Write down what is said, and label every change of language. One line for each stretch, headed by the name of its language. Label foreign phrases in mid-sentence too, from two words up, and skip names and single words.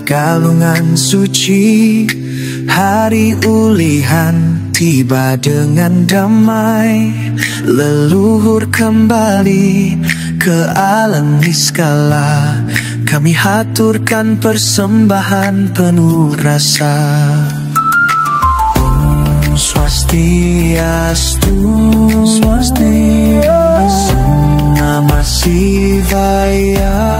Indonesian: galungan suci, hari ulihan tiba dengan damai. Leluhur kembali ke alam niskala, kami haturkan persembahan penuh rasa. Om Swastiastu, Swastiastu,
Sanskrit: Namah Shivaya.